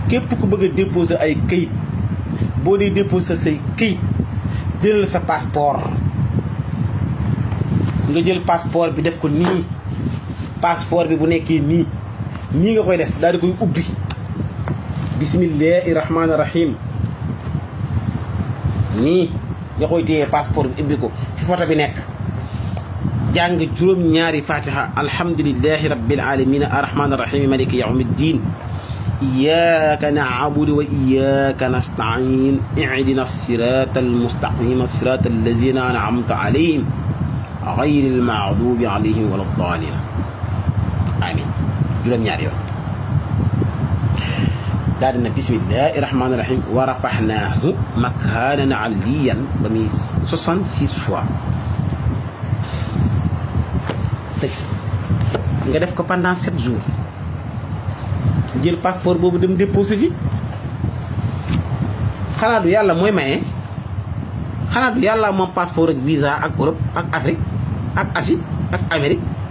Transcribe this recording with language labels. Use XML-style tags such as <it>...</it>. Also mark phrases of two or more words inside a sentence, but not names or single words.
<wo>képp ku bëgg a déposer ay këyit boo dee déposer say këyit jëlal sa passeport nga jël passeport bi def ko nii passeport bi bu nekkee nii nga koy def daal di koy ubbi</wo> <ar>بسم الله الرحمن الرحيم</ar> <wo>nii nga koy téye passeport bi ubbi ko fi photo bi nekk jàng juróom-ñaari fatiha</wo> <ar>الحمد لله رب العالمين الرحمن الرحيم مالك يوم الدين إياك نعبد وإياك نستعين اهدنا الصراط المستقيم صراط الذين أنعمت عليهم غير المغضوب عليهم ولا الضالين آمين</ar> <wo>juróom-ñaari yoon daal dina</wo> <ar>بسم الله الرحمن الرحيم ورفعناه مكانا عليا</ar> <wo>ba muy 66 fois tëj nga def ko</wo> <fr>pendant 7 jours</fr> <wo>jël passeport boobu dem déposé ji xanaa du yàlla mooy maye xanaa du yàlla moom passeport ak visa ak Europe ak Afrique ak Asie ak Amérique</wo>